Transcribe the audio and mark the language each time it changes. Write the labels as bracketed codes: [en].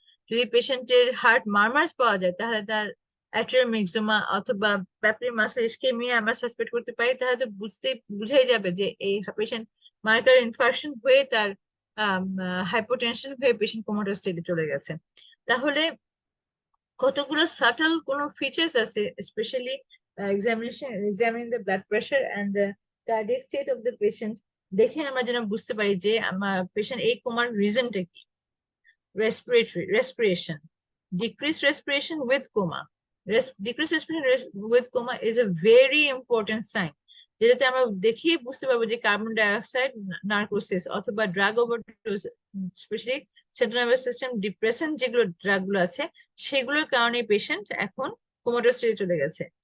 [bn] যদি পেশেন্টের হার্ট মারমার্স পাওয়া যায়, তাহলে তার অ্যাট্রিয়াল মিক্সোমা অথবা প্যাপিলারি মাসেল ইসকেমিয়া আমরা সাসপেক্ট করতে পারি, তাহলে তো বুঝাই যাবে যে এই পেশেন্ট মায়োকার্ডিয়াল ইনফার্কশন হয়ে তার হাইপোটেনশন হয়ে পেশেন্ট কোমাটোস স্টেটে চলে গেছে। তাহলে কতগুলো সাটল কোনো ফিচার্স আছে, specially [en] examining the blood pressure and the cardiac state of the patient, [bn] দেখে আমরা যেন বুঝতে পারি যে আমার পেশেন্ট এই কোমার রিজনটা কি। [en] respiration, decreased respiration with coma. Decreased respiration with coma is a very important sign, [bn] যেটাতে আমরা দেখিয়ে বুঝতে পারবো যে কার্বন ডাইঅক্সাইড নার্কোসিস অথবা drug overdose, specially central nervous system depression যেগুলো ড্রাগ গুলো আছে, সেগুলোর কারণে পেশেন্ট এখন কোমাটোস স্টেজে চলে গেছে।